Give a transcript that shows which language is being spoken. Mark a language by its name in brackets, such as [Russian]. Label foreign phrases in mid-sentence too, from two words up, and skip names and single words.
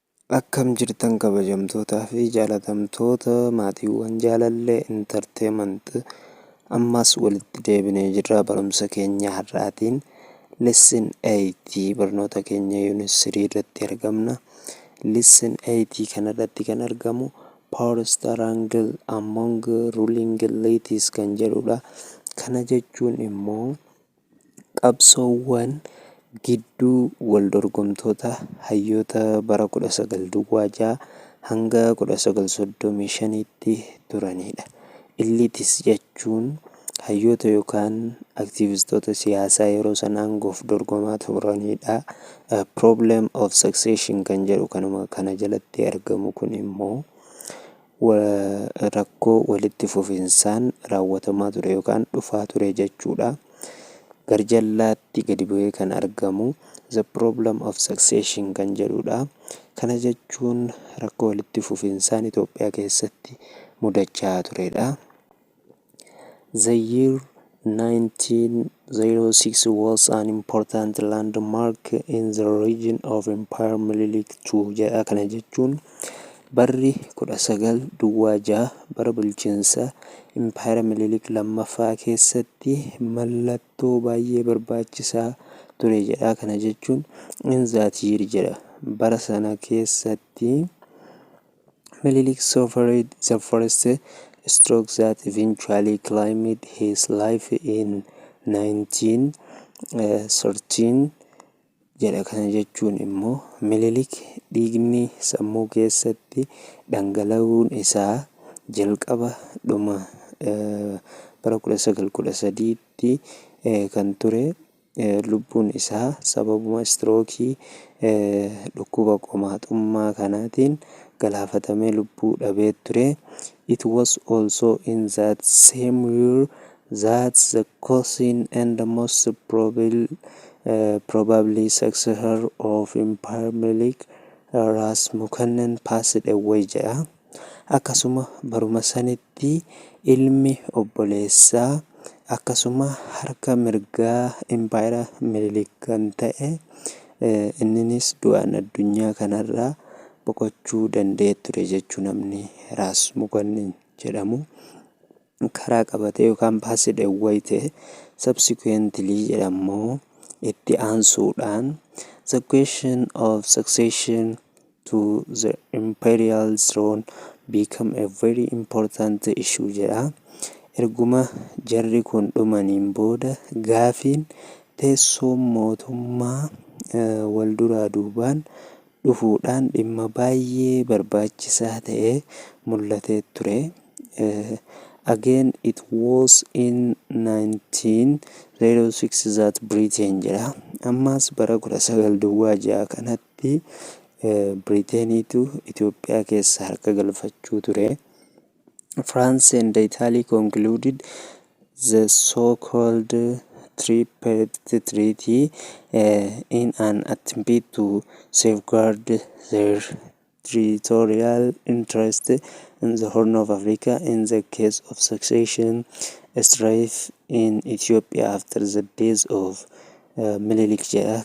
[Oromo] Akkam jirtan kabajamtootaa fi jaalatamtoota maatiiwwan jaalallee intarteemanti ammas walitti deebinee jirra barumsa keenya har'aatiin lesson 8 barnoota keenya yuunit 3 irratti argamna. Lesson 8 kanarratti kan argamu [English] power triangle among ruling elites [Oromo] kan jedhudha. Kana jechuun immoo qabsoowwan gidduu wal dorgomtoota hayyoota bara 1926 hanga 1935tti turanidha. Eliitis jechuun hayyoota yookaan aktivistoota siyaasaa yeroo sana aangoof dorgomaa turanidha. [English] Problem of succession [Oromo] kan jedhu kanuma kana jalatti argamu kun immoo rakkoo walitti fufinsaan raawwatamaa ture yookaan dhufaa ture jechuudha. Garjallaatti gadi bu'ee kan argamu [English] the problem of succession [Oromo] kan jedhudha. Kana jechuun rakkoo walitti fufinsaan Itoophiyaa keessatti mudachaa turedha. [English] The year 1906 was an important landmark in the region of Empire Minilik II jedha. [Oromo] Kana jechuun barri 1906 bara bulchiinsa Empire Minilik lammaffaa keessatti mallattoo baay'ee barbaachisaa ture jedha. Kana jechuun [English] in that year [Oromo] jedha. Bara sana keessatti [English] Minilik suffered the first stroke that eventually claimed his life in 1913 jedha. [Oromo] Kana jechuun immoo Minilik dhiigni sammuu keessatti dhangala'uun isaa jalqaba dhuma bara 1913tti kan ture. Lubbuun isaa sababuma strookii dhukkuba qomaaxummaa kanaatiin galaafatamee lubbuu dhabee ture. [English] It was also in that same year that the cousin and the most probably successor of Empire Minilik Ras Mukannan passed away jedha. [Oromo] Akkasuma baruma sanitti ilmi obboleessaa akkasuma harka mirgaa Empire Minilik kan ta'e inninis du'aan addunyaa kanarraa boqochuu danda'ee ture jechuu namni Ras Mukannan jedhamu karaa qabatee yookaan [English] passed away [Oromo] ta'e. [English] Subsequently [Oromo] jedhamu itti aansuudhaan [English] the question of succession to the imperial throne become a very important issue jedha. [Oromo] Erguma jarri kun dhumaniin booda gaafiin teessoo mootummaa wal duraa duubaan dhufuudhaan dhimma baay'ee barbaachisaa ta'ee mul'atee ture. [English] Again it was in 1906 that Britain jedha. [Oromo] Ammas bara 1906 kanatti Britaniitu Itoophiyaa keessa harka galfachuu ture. [English] France and Italy concluded the so-called Tripartite Treaty in an attempt to safeguard their territorial interest in the Horn of Africa in the case of succession strife in Ethiopia after the death of Minilik jedha.